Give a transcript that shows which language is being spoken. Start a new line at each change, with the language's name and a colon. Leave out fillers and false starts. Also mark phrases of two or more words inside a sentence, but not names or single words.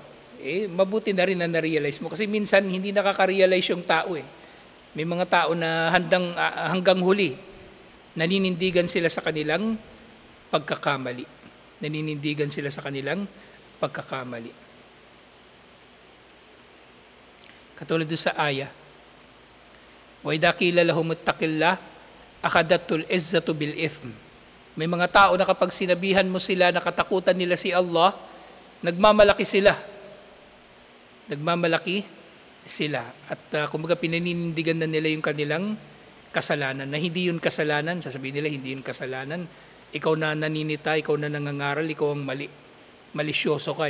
Filipino: Mabuti na rin na na-realize mo. Kasi minsan hindi nakaka-realize yung tao. May mga tao na hanggang huli, naninindigan sila sa kanilang pagkakamali. Naninindigan sila sa kanilang pagkakamali. Katulad doon sa aya,
Arabic: وَإِذَا قِيلَ لَهُمُ اتَّقِ اللَّهَ أَخَذَتْهُ الْعِزَّةُ بِالْإِثْمِ.
Filipino: May mga tao na kapag sinabihan mo sila na katakutan nila si Allah, nagmamalaki sila. Nagmamalaki sila. At kumbaga pinaninindigan na nila yung kanilang kasalanan. Na hindi yun kasalanan. Sasabihin nila, hindi yun kasalanan. Ikaw na naninita, ikaw na nangangaral, ikaw ang malisyoso ka.